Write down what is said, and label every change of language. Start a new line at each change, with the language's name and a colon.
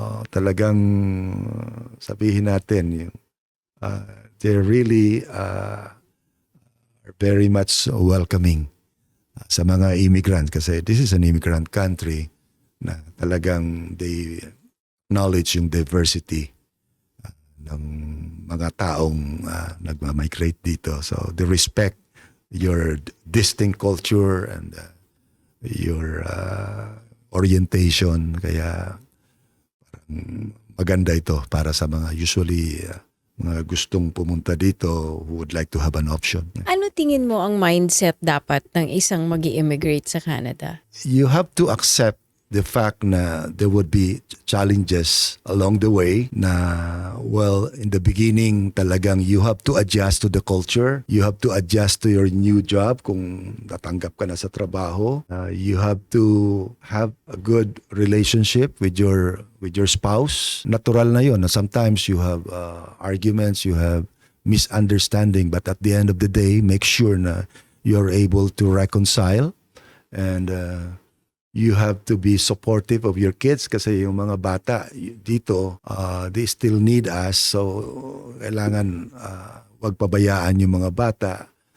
Filipino: Talagang sabihin natin,
English: they really are very much welcoming
Filipino: sa mga immigrant kasi
English: this is an immigrant country na talagang they acknowledge
Filipino: yung diversity ng mga taong nagmamigrate dito.
English: So they respect your distinct culture and your orientation.
Filipino: Kaya parang maganda ito para sa mga usually mga gustong pumunta dito
English: who would like to have an option.
Filipino: Ano tingin mo ang mindset dapat ng isang mag-i-immigrate sa Canada?
English: You have to accept the fact na there would be challenges along the way na, well, in the beginning talagang you have to adjust to the culture. You have to adjust to your new job
Filipino: kung natanggap ka na sa trabaho.
English: You have to have a good relationship with your spouse.
Filipino: Natural na yun.
English: Sometimes you have arguments, you have misunderstanding, but at the end of the day, make sure na you're able to reconcile and you have to be supportive of your kids
Filipino: kasi yung mga bata dito,
English: they still need us.
Filipino: So, kailangan wag pabayaan yung mga bata.